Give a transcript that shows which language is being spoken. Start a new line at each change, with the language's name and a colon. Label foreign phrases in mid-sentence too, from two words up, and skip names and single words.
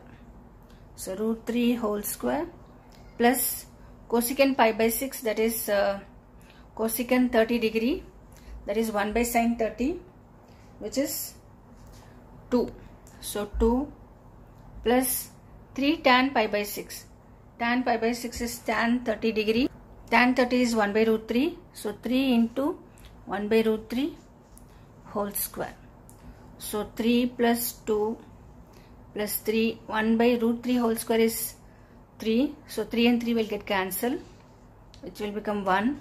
English: So root 3 whole square plus cosecant pi by 6 that is cosecant 30 degree, that is 1 by sin 30 which is 2. So 2 plus 3 tan pi by 6. Tan pi by 6 is tan 30 degree. Tan 30 is 1 by root 3. So 3 into 1 by root 3 whole square. So 3 plus 2 plus 3, 1 by root 3 whole square is 3. So 3 and 3 will get cancelled which will become 1.